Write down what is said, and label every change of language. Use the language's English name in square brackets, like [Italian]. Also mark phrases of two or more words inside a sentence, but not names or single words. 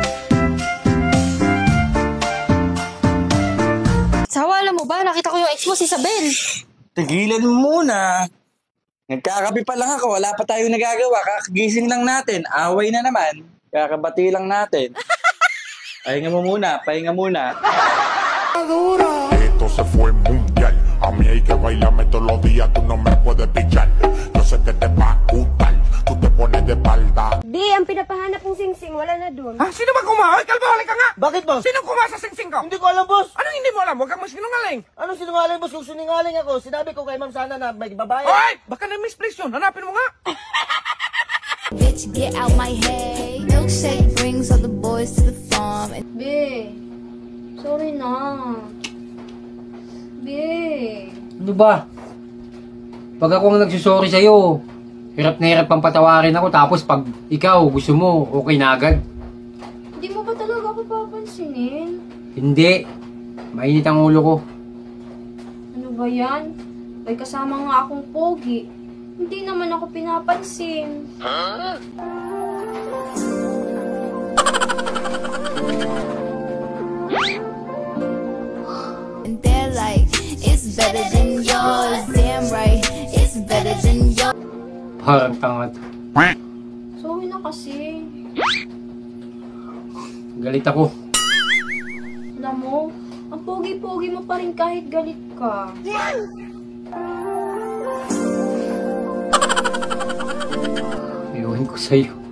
[Filipino] Sawa, alam mo ba? Nakita ko yung ex mo, si Isabel. Tigilan mo muna. Nagkakapi pa lang ako, wala pa tayong nagagawa. Kakagising lang natin, away na naman. Kakabati lang natin. Pahinga mo muna, pahinga muna. [Spanish] Esto se fue mundial. A mí hay que bailarme todos los días, tú no me puedes pillar. Yo sé que te va a gustar, tú te pones de espalda. [Filipino] Di, ang pinapahanap ng singsing, wala na dun. Ha? Sino ba kumahay? Kalbahalik ka nga! Bakit, boss? Sino kumaha sa singsing ko? Hindi ko alam, boss. Anong hindi mo alam? Huwag kang masinungaling! Anong sinungaling, boss? Kung sinungaling ako, sinabi ko kay Ma'am Sana na may babae. Hoy! Baka na-misplace yun. Hanapin mo nga! [English] Bitch, get out my head. Milkshake brings all the boys to the farm. [Filipino] Be, sorry na. Be. Ano ba? Pag ako ang nagsusorry sa'yo, hirap na hirap pang patawarin ako, tapos pag ikaw gusto mo, okay na agad. Hindi mo ba talaga ako papansinin? Hindi. Mainit ang ulo ko. Ano ba yan? May kasama nga akong pogi. Hindi naman ako pinapansin. [English] And they're like, it's better than yours. Damn right, it's better than yours. [Filipino] Parang tanga to. Sorry na kasi. Galit ako. Alam mo, ang pogi-pogi mo pa rin kahit galit ka. Ewan ko sa'yo.